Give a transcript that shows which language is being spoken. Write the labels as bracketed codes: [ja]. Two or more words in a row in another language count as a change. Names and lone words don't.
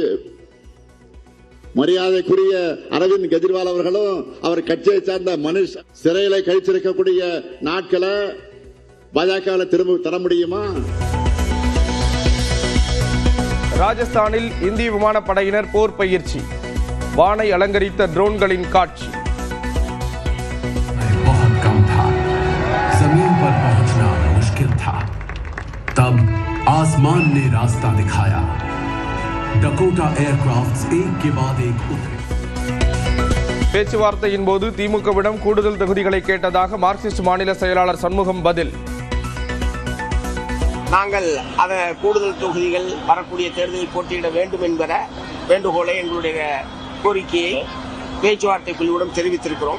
[ta] மரியாதைக்குரிய அரவிந்த் கெஜ்ரிவால் அவர்களும் அவர் கட்சியை சார்ந்த மனுஷ் சிறையில கழிச்சிருக்கக்கூடிய நாட்களை பாஜக திரும்ப தர முடியுமா? ராஜஸ்தானில் இந்திய விமானப்படையினர் போர் பயிற்சி. வானை அலங்கரித்த ட்ரோன்களின் காட்சி. [hi] बहुत कम था, जमीन पर पहुंचना मुश्किल था, तब आसमान ने रास्ता दिखाया. डकोटा एयरक्राफ्ट्स एक के बाद एक उतरे. [ta] பேச்சுவார்த்தையின் போது திமுகவிடம் கூடுதல் தொகுதிகளை கேட்டதாக மார்க்சிஸ்ட் மாநில செயலாளர் சண்முகம் பதில். நாங்கள் அதை கூடுதல் தொகுதிகள் வரக்கூடிய தேர்தலில் போட்டியிட வேண்டும் என்கிற வேண்டுகோளை எங்களுடைய கோரிக்கையை பேச்சுவார்த்தை குழுவிடம் தெரிவித்திருக்கிறோம்.